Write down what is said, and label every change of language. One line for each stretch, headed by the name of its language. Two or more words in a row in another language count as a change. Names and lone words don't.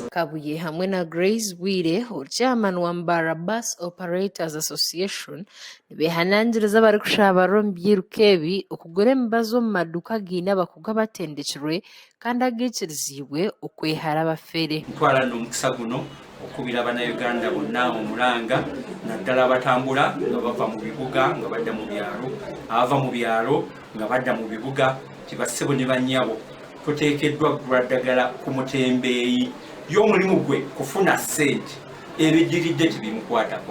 Nyankole: Kabuye hamwe na Grace Bwire chairman wa Mbarra Bus Operators Association nibehanangiriza abarikushaba omu byiruka ebi okugura emibazi omu maduuka gaine abakugu abatendekirwe kandi agaikirizibwe okwehara abafere.
Ganda: Ntwala n'omukisa guno okubira bannayuganda bonna omulanga naddala abatambula nga bava mu bibuga nga badda mu byalo abava mu byalo nga badda mu bibuga tibassebo ne bannyabo tuteekeddwa kugula ddagala ku mutembeeyi y'omulimu gwe kufuna ssente ebijjiridde tebimukwatako.